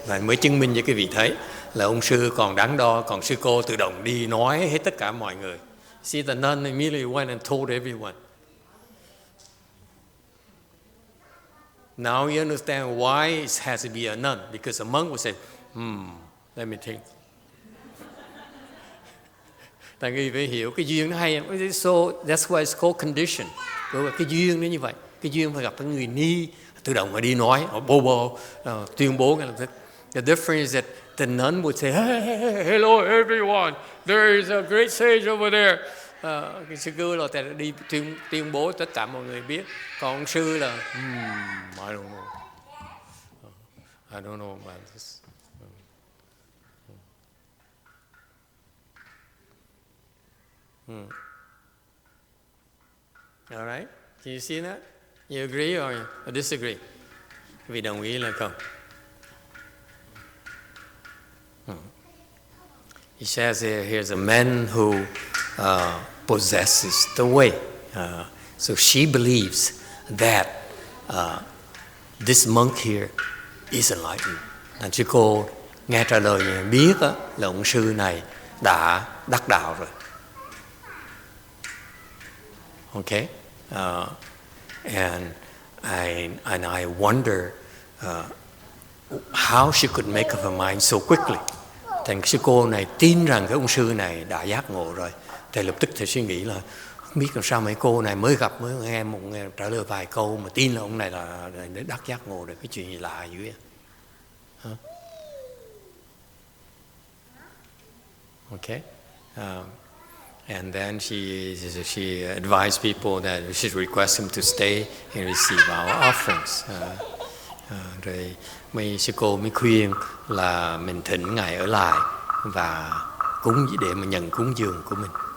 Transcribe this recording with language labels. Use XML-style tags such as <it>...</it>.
<vi>Và mới chứng minh cho cái vị thấy là ông sư còn đắn đo, còn sư cô tự động đi nói hết tất cả mọi người.</vi> <en>See, the nun immediately went and told everyone. Now you understand why it has to be a nun, because a monk would say, let me think.</en> <vi>Tại vì phải hiểu cái duyên nó hay.</vi> <en>So that's why it's called condition.</en> <vi>Cái duyên nó như vậy. Cái duyên phải gặp cái người ni tự động mà đi nói, tuyên bố ngay lập tức.</vi> <en>The difference is that the nun would say, hey, hello everyone, there is a great sage over there.</en> <vi>Cái sư cô là đi tuyên bố tất cả mọi người biết. Còn ông sư là</vi> <en>I don't know about this. All right? Do you see that? You agree or disagree?</en> <vi>Vì đồng ý là không?</vi> <en>He says here's a man who possesses the way. So she believes that this monk here is enlightened.</en> <vi>Thành sư cô nghe trả lời biết là ông sư này đã đắc đạo rồi.</vi> <en>Okay, and I wonder how she could make up her mind so quickly.</en> <vi>Thành sư cô này tin rằng cái ông sư này đã giác ngộ rồi. Thầy lập tức thầy suy nghĩ là không biết làm sao mấy cô này mới gặp mới nghe trả lời vài câu mà tin là ông này là đắc giác ngộ rồi, cái chuyện gì lạ dữ vậy? Huh?</vi> <en>Okay. And then she advised people that we should request him to stay and receive our offerings.</en> <vi>Rồi mấy sư cô mới khuyên là mình thỉnh ngài ở lại và để mà nhận cúng dường của mình.</vi>